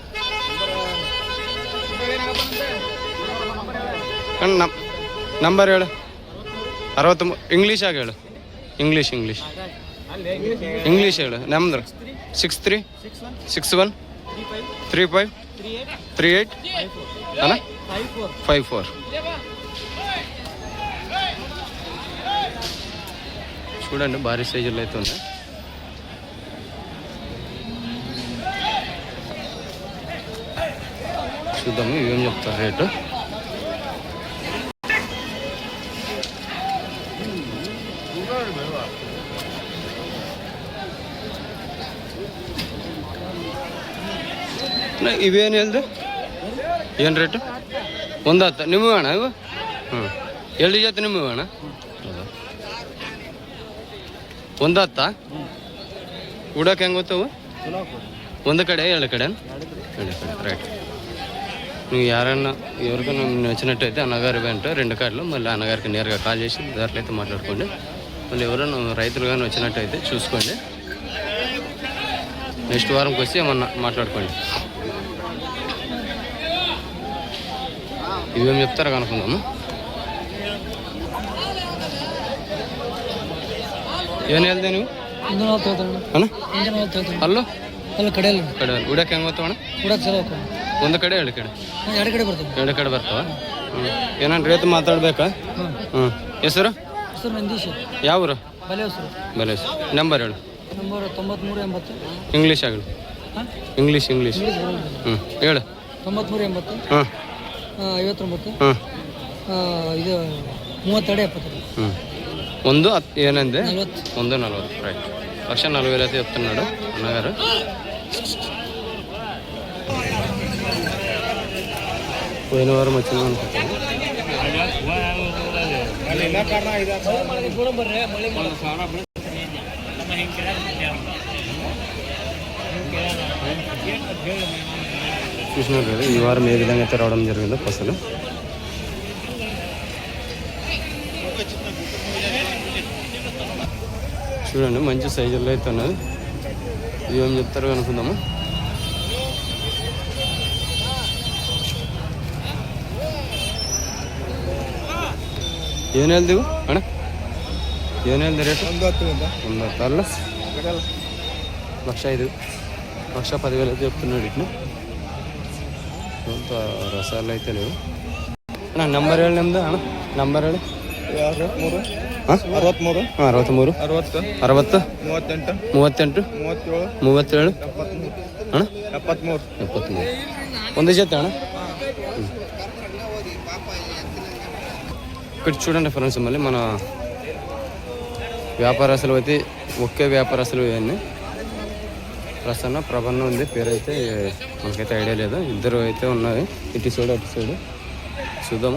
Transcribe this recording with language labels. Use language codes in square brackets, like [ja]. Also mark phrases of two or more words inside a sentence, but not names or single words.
[kn] ನಂಬರ್ ಹೇಳು. 63. ಇಂಗ್ಲೀಷಾಗ ಹೇಳು. ಇಂಗ್ಲೀಷ್ ಹೇಳು. ನಮ್ದು 63 61 35 38 ಅಲ್ಲ 54. [te] చూడండి భారీ సైజుల్లో అయితే ఉన్నాయి. చూద్దాము ఏం చెప్తారు రేటు. [kn] ಇವೇನು ಹೇಳಿದೆ? ಏನು ರೇಟು? 110. ನಿಮ್ಮ ಅಣ್ಣ ಇವು? ಎರಡು ಜೊತೆ ನಿಮ್ಮ ಅಣ್ಣ? 110. ಉಡಕ್ಕೆ ಹೆಂಗೆ ಗೊತ್ತವು? ಒಂದು ಕಡೆ ಎರಡು ಕಡೆ? ಎರಡು ಕಡೆ. ರೈಟ್. [te] నువ్వు ఎవరికైనా నచ్చినట్టయితే అన్నగారి వెంట 2 కార్డులు మళ్ళీ అన్నగారికి నేరుగా కాల్ చేసి దాంట్లో అయితే మాట్లాడుకోండి. మళ్ళీ ఎవరైనా రైతులు కానీ వచ్చినట్టయితే చూసుకోండి. నెక్స్ట్ వారంకి వచ్చి ఏమన్నా మాట్లాడుకోండి. ఇవేం చెప్తారా కనుక్కుందాము. [kn] ಏನು ಹೇಳ್ದೆ ನೀವು? ಅಲ್ಲೋ ಕಡೆಯಲ್ಲಿ ಉಡಕ್ಕೆ ಹೆಂಗೆ ಬರ್ತಾವಣ್ಣ? ಉಡಕ್ಕೆ ಚಲೋ ಒಂದು ಕಡೆ 2 ಕಡೆ 2 ಕಡೆ ಬರ್ತಾವ. ಏನಾರು ರೇಟ್ ಮಾತಾಡ್ಬೇಕಾ? ಹೆಸರು ಯಾವ ಊರು? ಬಲೇಶ್ವರ. ನಂಬರ್ ಹೇಳು. ನಂಬರ್ 9380. ಇಂಗ್ಲೀಷ್ ಆಗಲಿ. ಇಂಗ್ಲೀಷ್ ಹೇಳು. 9380. 59. ಇದು 32 70. ಒಂದು ಏನಂದೆ? 140. [te] రైట్. 1,40,000 అయితే చెప్తున్నాడు అన్నగారు. పోయిన వారం వచ్చింది అనుకుంటాను. చూసినారు కదా ఈ వారం ఏ విధంగా అయితే రావడం జరిగిందో పసలు. చూడండి మంచి సైజుల్లో అయితే ఉన్నది. ఇవేం చెప్తారు అనుకుందాము. [kn] ಏನು ಹೇಳ್ದೆವು ಅಣ್ಣ? ಏನು ಹೇಳ್ದೆ ರೇಟ್? 110 ಅಲ್ಲ 1,05,000 1,10,000 [te] అయితే చెప్తున్నాడు. ఇట్లా కొంత రసాలు అయితే లేవు అಣ್ಣ. [kn] ನಂಬರ್ ಹೇಳಿ ನಿಮ್ದು ಅಣ್ಣ. ನಂಬರ್ ಹೇಳಿ. 63 63 60 38 37 ಅಣ್ಣ 73 ಒಂದು ಜೊತೆ అಣ್ಣ. [te] ఇక్కడ చూడండి ఫ్రెండ్స్, మళ్ళీ మన వ్యాపారస్తులు అయితే ఒకే వ్యాపారస్తులు ఇవన్నీ. ప్రసన్న ప్రభన్న ఉంది పేరు అయితే మనకైతే ఐడియా లేదు. ఇద్దరు అయితే ఉన్నాయి. ఇటు సైడ్ అటు సైడ్ చూద్దాము.